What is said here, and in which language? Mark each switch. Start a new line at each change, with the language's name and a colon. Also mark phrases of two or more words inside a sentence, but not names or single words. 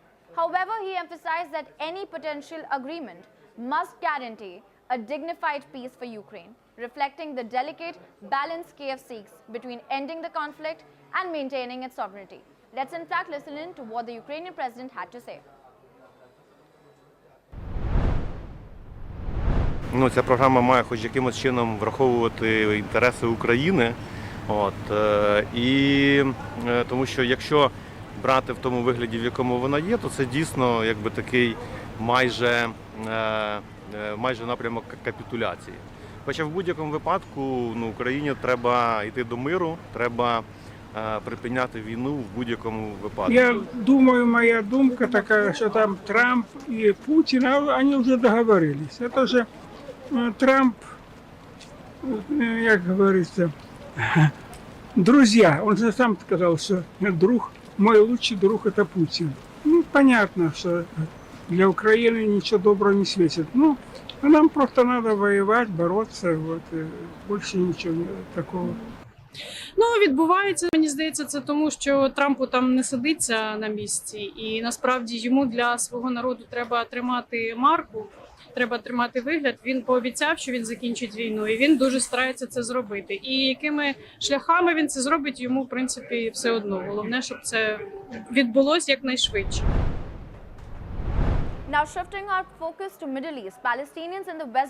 English: However, he emphasized that any potential agreement must guarantee a dignified peace for Ukraine, reflecting the delicate balance Kiev seeks between ending the conflict and maintaining its sovereignty. Let's in fact listen in to what the Ukrainian president had to say.
Ukrainian: Ця програма має хоч якимось чином враховувати інтереси України. І тому що якщо брати в тому вигляді, в якому вона є, то це дійсно якби такий майже напрямок капітуляції. Хоча в будь-якому випадку Україні треба йти до миру, треба припиняти війну в будь-якому випадку.
Russian: Я думаю, моя думка такая, что там Трамп и Путин, они уже договорились. Это же Трамп, как говорится, друзья. Он же сам сказал, что мой лучший друг это Путин. Понятно, что для Украины ничего доброго не светит. А нам просто надо воевать, бороться, больше ничего такого.
Ukrainian: Відбувається, мені здається, це тому, що Трампу там не сидиться на місці. І насправді йому для свого народу треба тримати марку, треба тримати вигляд. Він пообіцяв, що він закінчить війну, і він дуже старається це зробити. І якими шляхами він це зробить, йому, в принципі, все одно. Головне, щоб це відбулося якнайшвидше.
English: Now shifting our focus to Middle East, Palestinians in the West